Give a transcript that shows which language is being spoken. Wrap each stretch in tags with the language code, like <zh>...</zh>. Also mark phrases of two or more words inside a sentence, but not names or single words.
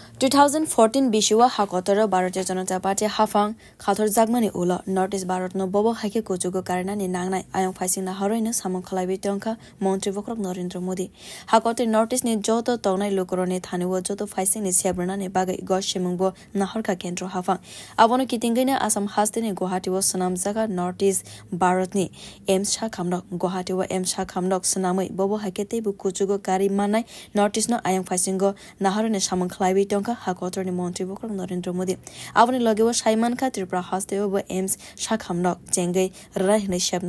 <trp>2014 बिशुवा हाकोतर भारतीय जनता पार्टी हाफांग खाथर जागमानि उला नॉर्थ ईस्ट भारत नो बबो हाइके कोजुगो कारणानि नांनाय आयं फाइसिंना हरैनो सामं खलाइबि टंका मंत्री वक्रक नरेंद्र मोदी हाकोते नॉर्थ ईस्ट नि जोतो तौनाय लोकरने थानेव जोतो फाइसिंनि सेब्रनानि बागै गशिमुंबो नाहरका केन्द्र हाफांग आबोनो कितिंगैनो आसाम हास्तेनि गुवाहाटीव सनाम जागा नॉर्थ ईस्ट भारतनि एम्स शा खामदक गुवाहाटीव एम्स शा खामदक सनामै बबो हाइके तेबु कोजुगो कारी माननाय नॉर्थ ईस्ट नो आयं फाइसिंगो नाहरने सामं खलाइबि टंका हाकोतरनि मंत्री वक्रक नरेंद्र मोदी आबोनि लगेव साइमानखा त्रिपुरा हास्तेव एम्स शा खामदक चेंगै रायहनै सेबना</trp>